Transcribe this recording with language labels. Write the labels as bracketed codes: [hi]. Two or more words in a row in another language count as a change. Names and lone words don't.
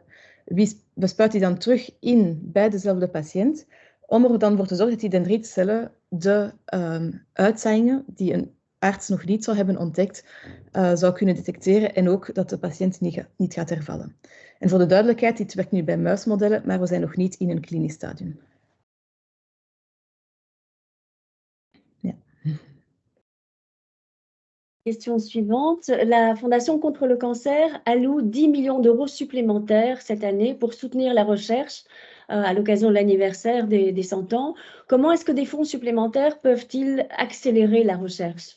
[nl] We spuiten die dan terug in bij dezelfde patiënt, om er dan voor te zorgen dat die dendritiscellen de uitzaaiingen die een arts nog niet zou hebben ontdekt, zou kunnen detecteren en ook dat de patiënt niet gaat hervallen. En voor de duidelijkheid, dit werkt nu bij muismodellen, maar we zijn nog niet in een klinisch stadium. Ja. [fr] Question suivante. La Fondation contre le cancer alloue 10 millions d'euros supplémentaires cette année pour soutenir la recherche à l'occasion de l'anniversaire des 100 ans. Comment est-ce que des fonds supplémentaires peuvent-ils accélérer la recherche?